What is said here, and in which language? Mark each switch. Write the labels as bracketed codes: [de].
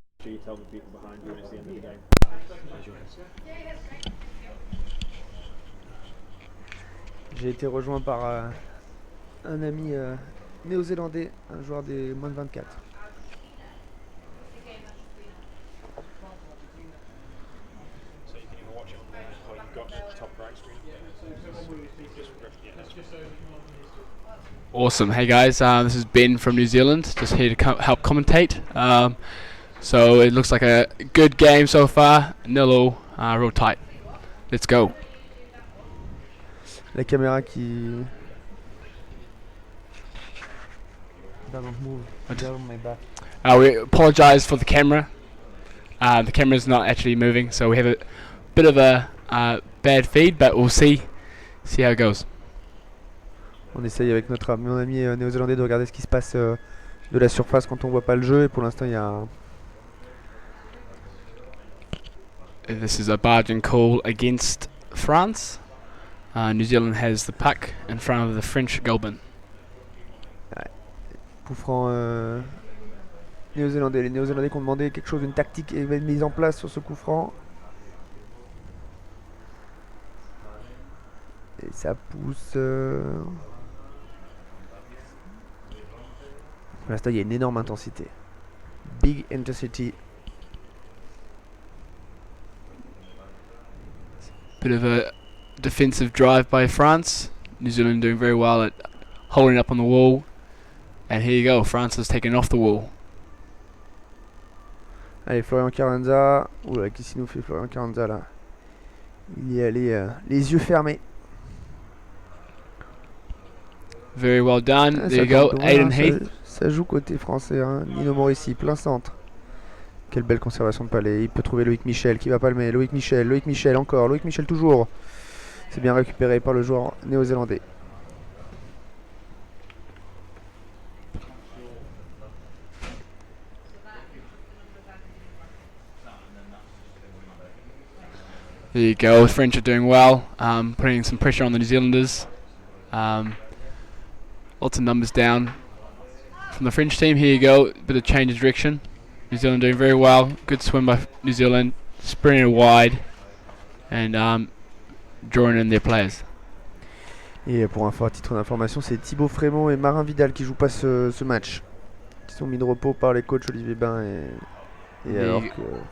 [en] you tell the people behind you when it's the end of the game. [fr] j'ai été rejoint par un ami néo-zélandais, un joueur des moins de 24. [en] So you can either watch it on the got top right screen. Awesome. Hey guys, this is Ben from New Zealand, just here to help commentate. So it looks like a good game so far, 0-0, real tight. Let's go. [fr] La caméra qui... [en] Doesn't move. Down my back. We apologise for the camera. The camera's not actually moving, so we have a bit of a bad feed, but we'll see how it goes. [fr] On essaye avec mon ami néo-zélandais de regarder ce qui se passe de la surface quand on voit pas le jeu, et pour l'instant il y a [en] This is a barging call against France. New Zealand has the puck in front of the French goalman. [fr] coup franc néo-zélandais. Les néo-zélandais qui ont demandé quelque chose, une tactique et une mise en place sur ce coup franc. Et ça pousse... Pour l'instant, il y a une énorme intensité. [en] Big intensity. Bit of a defensive drive by France. New Zealand doing very well at holding up on the wall. And here you go, France has taken off the wall. [fr] Allez, Florian Carranza. Oula, qu'est-ce qu'il nous fait Florian Carranza là? Il y a les yeux fermés. [en] Very well done. Ah, There you go, Aiden [fr] ça, [en] Heath. [fr] ça joue côté français, hein. Nino Morici, plein centre. Quelle belle conservation de palais. Il peut trouver Loïc Michel qui va palmer. Loïc Michel encore. Loïc Michel toujours. C'est bien récupéré par le joueur néo-zélandais. [en] There you go, the French are doing well, putting some pressure on the New Zealanders. Lots of numbers down from the French team. Here you go, bit of change of direction. New Zealand doing very well. Good swim by New Zealand, sprinting it wide and drawing in their players. [fr] Et pour un fort titre d'information, c'est Thibaut Frémont et Marin Vidal qui jouent pas ce match. Qui sont mis de repos par les coachs Olivier Bain et alors que...